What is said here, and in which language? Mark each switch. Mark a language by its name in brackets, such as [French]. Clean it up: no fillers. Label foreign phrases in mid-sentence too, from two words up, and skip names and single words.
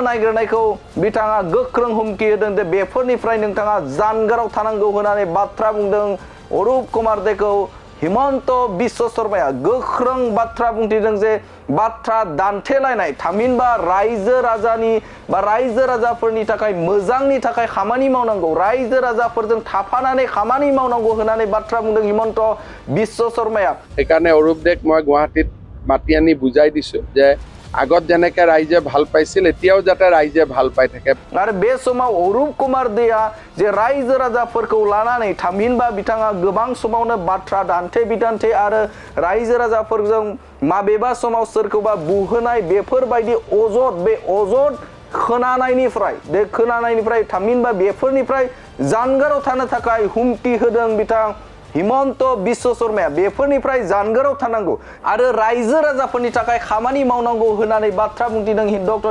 [Bodo] नागिरनायखौ बिथाङा गोख्रों हुमखि होदों दे बेफोरनिफ्राय नोंथाङा जानगाराव थानांगौ होननानै बाथ्रा बुंदों अरूप कुमार देखौ हिमन्त बिश्व शर्माया गोख्रों बाथ्रा बुंथिदों जे बाथ्रा दान्थेलायनाय थामहिनबा रायजो राजानि बा रायजो राजाफोरनि थाखाय मोजांनि थाखाय खामानि मावनांगौ रायजो राजाफोरजों थाफानानै खामानि मावनांगौ होननानै बाथ्रा बुंदों हिमन्त बिश्व शर्माया [Assamese] সেইকাৰণে অरूপ দেক মই গুৱাহাটীত মাতি আনি বুজাই দিছো যে আগত যেনেকৈ ৰাইজে ভাল পাইছিল এতিয়াও যাতে ৰাইজে ভাল পাই থাকে [Bodo] आरो बे समाव अरूप कुमार देआ जे रायजो राजाफोरखौ लानानै थामहिनबा बिथाङा गोबां समावनो बाथ्रा दान्थे बिदान्थे आरो रायजो राजाफोरजों माबेबा समाव सोरखौबा बुहोनाय बेफोरबायदि अजद बे अजद खोनानायनिफ्राय थामहिनबा बेफोरनिफ्राय जानगाराव थानो थाखाय हुमखि होदों बिथां हिमन्त बिश्व शर्माया बेफोरनिफ्राय जानगाराव थानांगौ आरो रायजो राजाफोरनि थाखाय खामानि मावनांगौ होननानै बाथ्रा बुंथिदों डक्टर